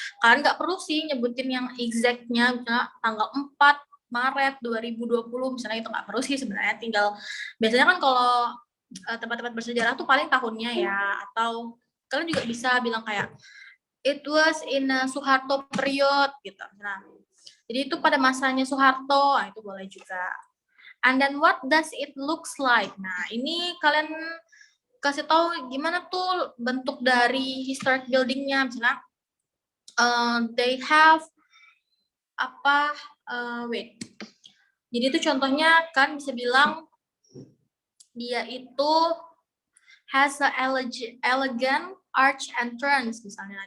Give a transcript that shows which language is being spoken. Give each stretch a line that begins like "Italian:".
Indonesian: Kalian nggak perlu sih nyebutin yang exactnya, misalnya tanggal 4 Maret 2020 misalnya, itu nggak perlu sih sebenarnya. Tinggal biasanya kan kalau tempat-tempat bersejarah tuh paling tahunnya ya, atau kalian juga bisa bilang kayak
English: it was in a Soeharto period
Indonesian: gitu. Nah, jadi itu pada masanya Soeharto, nah, itu boleh juga.
English: And then what does it looks like?
Indonesian: Nah, ini kalian kasih tahu gimana tuh bentuk dari historic buildingnya. Misalnya,
English: they have
Indonesian: apa?
English: Wait.
Indonesian: Jadi itu contohnya kan bisa bilang dia itu
English: has a elegant arch entrance
Indonesian: misalnya.